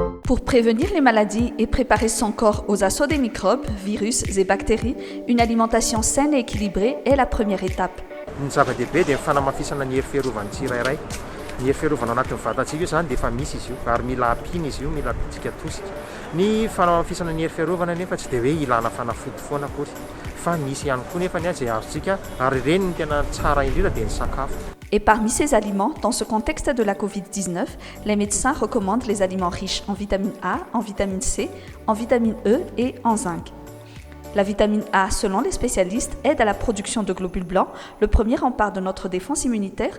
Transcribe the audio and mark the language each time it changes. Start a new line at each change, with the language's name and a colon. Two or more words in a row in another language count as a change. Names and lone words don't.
French: Pour prévenir les maladies et préparer son corps aux assauts des microbes, virus et bactéries, une alimentation saine et équilibrée est la première étape.
Malagasy: Ny zava-dehibe dia ny fanamafisana ny hery fiarovan'ny tsirairay. Ny hery fiarovana ao anatin'ny vatantsika io zany dia efa misy izy io ary mila ampina izy io, mila ampitsika tosika. Ny fanamafisana ny hery fiarovana nefa tsy dia hoe ilana fanafody foana akory, fa misy ihany koa nefa ny izay azontsika ary ireny ny tena tsara indrindra dia ny sakafo.
French: Et parmi ces aliments, dans ce contexte de la Covid-19, les médecins recommandent les aliments riches en vitamine A, en vitamine C, en vitamine E et en zinc. La vitamine A, selon les spécialistes, aide à la production de globules blancs, le premier rempart de notre défense immunitaire.